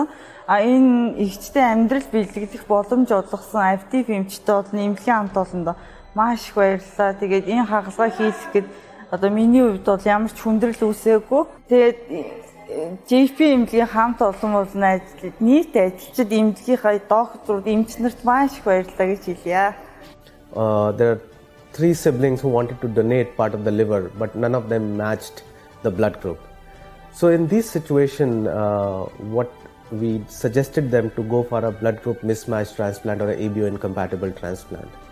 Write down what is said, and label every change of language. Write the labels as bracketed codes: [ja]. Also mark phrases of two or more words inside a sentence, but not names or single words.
[mn] Энэ ихчтэй амьдрал бэлтгэх боломж олгосон Abhideep эмчтэй бол эмнэлгийн хамт олондоо маш их баярлалаа. Тэгээд энэ хагалгаа хийлгэхэд одоо миний хувьд бол ямар ч хүндрэл үүсээгүй. Тэгээд JP эмнэлгийн хамт олон болон нийт ажилчид эмнэлгийнхаа докторууд эмч нарт маш их баярлалаа гэж хэлье. [en] There are 3 siblings who wanted to donate part of the liver, but none of them matched the blood group. So in this situation, what we suggested them to go for a blood group mismatch transplant or a ABO incompatible transplant.